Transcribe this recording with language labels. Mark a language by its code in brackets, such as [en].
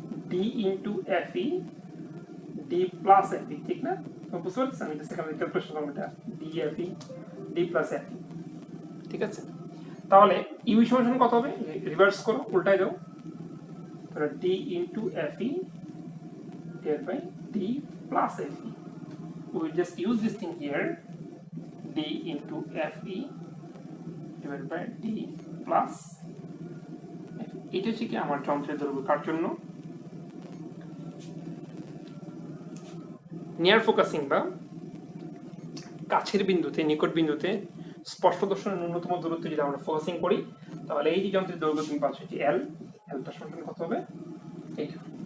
[bn] D into F E D plus F E, ঠিক না? তুমি বুঝতে পারছো? আমি জাস্ট এখানে ক্যালকুলেশন করব, এটা D F E D plus F E. ঠিক আছে, তাহলে ইউ সমান কত হবে? রিভার্স করো, উল্টায় দাও, তাহলে D into F E [en] divided by d plus fe। We will just use this thing here, d into fe divided by d plus fe। [bn] এটা হচ্ছে কি আমার যন্ত্রের দৈর্ঘ্য কার জন্য? নিয়ার ফোকাসিং বা কাছের বিন্দুতে, নিকট বিন্দুতে স্পষ্ট দর্শনের ন্যূনতম দূরত্ব যদি আমরা ফোকাসিং করি, তাহলে এই যে যন্ত্রের দৈর্ঘ্য তুমি পাচ্ছ যে এল, এলটা সমান কত হবে? এইটা।